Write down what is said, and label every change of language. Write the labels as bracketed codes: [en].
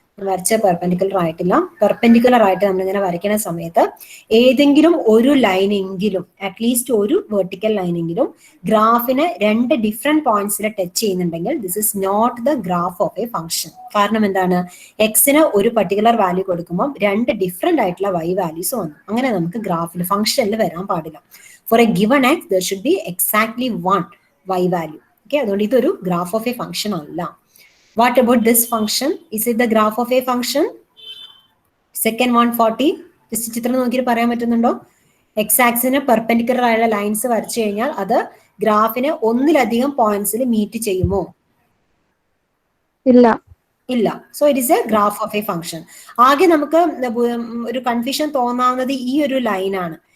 [ml] വരച്ച പെർപെൻഡിക്കുലർ ആയിട്ടില്ല. പെർപെൻഡിക്കുലർ ആയിട്ട് നമ്മളിങ്ങനെ വരയ്ക്കുന്ന സമയത്ത് ഏതെങ്കിലും ഒരു ലൈനെങ്കിലും അറ്റ്ലീസ്റ്റ് ഒരു വെർട്ടിക്കൽ ലൈനെങ്കിലും ഗ്രാഫിന് 2 ഡിഫറെന്റ് പോയിന്റ്സിൽ ടച്ച് ചെയ്യുന്നുണ്ടെങ്കിൽ [en] This is not the graph of a function. [ml] കാരണം എന്താണ്? എക്സിന് ഒരു പർട്ടിക്കുലർ വാല്യൂ കൊടുക്കുമ്പോൾ 2 ഡിഫറെന്റ് ആയിട്ടുള്ള y വാല്യൂസ് വന്നു. അങ്ങനെ നമുക്ക് ഗ്രാഫിൽ ഫംഗ്ഷനിൽ വരാൻ പാടില്ല. [en] For a given x there should be exactly 1 y value. [ml] Okay, അതുകൊണ്ട് ഇതൊരു ഗ്രാഫ് ഓഫ് എ ഫംഗ്ഷൻ അല്ല. [en] What about this function? Is it the graph of a function? Second 140. [ml] Just ചിത്രം നോക്കിയിട്ട് പറയാൻ പറ്റുന്നുണ്ടോ? എക്സ് ആക്സിന് പെർപെൻഡിക്കുലർ ആയുള്ള ലൈൻസ് വരച്ചു കഴിഞ്ഞാൽ അത് ഗ്രാഫിനെ ഒന്നിലധികം പോയിന്റ്സിൽ മീറ്റ് ചെയ്യുമോ? ഇല്ല. ഇല്ല. [en] So it is a graph of a function. [ml] ആകെ നമുക്ക് ഒരു കൺഫ്യൂഷൻ തോന്നാവുന്നത് ഈ ഒരു ലൈനാണ്.